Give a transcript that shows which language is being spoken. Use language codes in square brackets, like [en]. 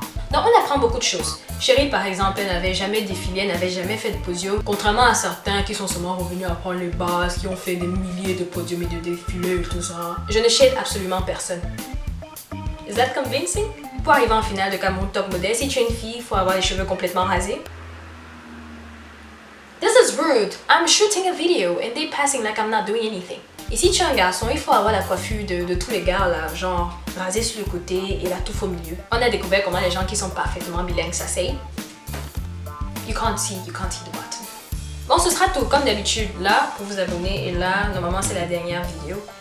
[fr] Donc on apprend beaucoup de choses. Cheryl par exemple, elle n'avait jamais défilé, elle n'avait jamais fait de podium. Contrairement à certains qui sont seulement revenus apprendre les bases, qui ont fait des milliers de podiums et de défilés et tout ça. Je ne shade absolument personne. [en] Is that convincing? [fr] Pour arriver en finale de Cameroun Top Model, si tu es une fille, il faut avoir les cheveux complètement rasés. [en] This is rude. I'm shooting a video and they passing like I'm not doing anything. [fr] Et si tu es un garçon, il faut avoir la coiffure de tous les gars là, genre rasé sur le côté et la touffe au milieu. On a découvert comment les gens qui sont parfaitement bilingues s'asseyent. [en] You can't see the button. [fr] Bon, ce sera tout comme d'habitude. Là, pour vous abonner, et là, normalement c'est la dernière vidéo.